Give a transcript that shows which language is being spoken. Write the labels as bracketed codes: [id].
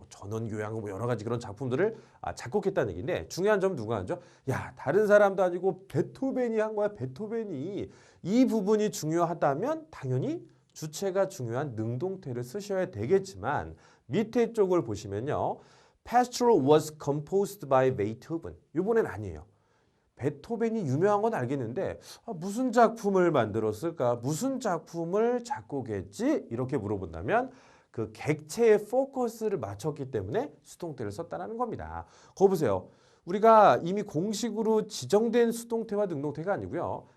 [ko] 전원교향 여러 가지 그런 작품들을 작곡했다는 얘기인데 중요한 점 누가 하죠? 야, 다른 사람도 아니고 베토벤이 한 거야. 베토벤이. 이 부분이 중요하다면 당연히 주체가 중요한 능동태를 쓰셔야 되겠지만 밑에 쪽을 보시면요. [en] Pastoral was composed by Beethoven. [ko] 이번엔 아니에요. 베토벤이 유명한 건 알겠는데 무슨 작품을 만들었을까? 무슨 작품을 작곡했지? 이렇게 물어본다면 그 객체의 포커스를 맞췄기 때문에 수동태를 썼다는 겁니다. 거 보세요. 우리가 이미 공식으로 지정된 수동태와 능동태가 아니고요.